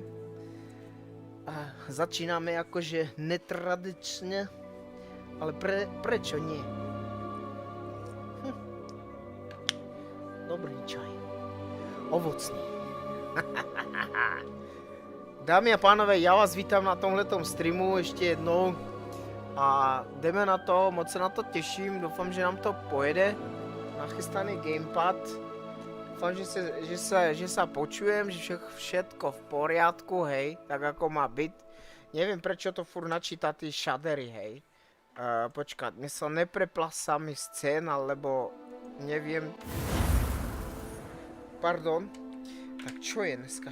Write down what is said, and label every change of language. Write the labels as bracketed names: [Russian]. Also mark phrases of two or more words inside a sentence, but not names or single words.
[Slovak] A začíname akože netradične, ale prečo nie? Dobrý čaj. Ovocný. [Czech] Dámy a pánové, ja vás vítam na tomhletom streamu ešte jednou. A jdeme na to, moc se na to těším, doufám, že nám to pojede. Nachystaný gamepad. [Slovak] Dúfam, že sa počujem, že všetko v poriadku, hej, tak ako má byť. Neviem, prečo to furt načíta tí šadery, hej. Počkať, mi sa nepreplasá mi scéna, lebo neviem. Pardon. Tak čo je dneska?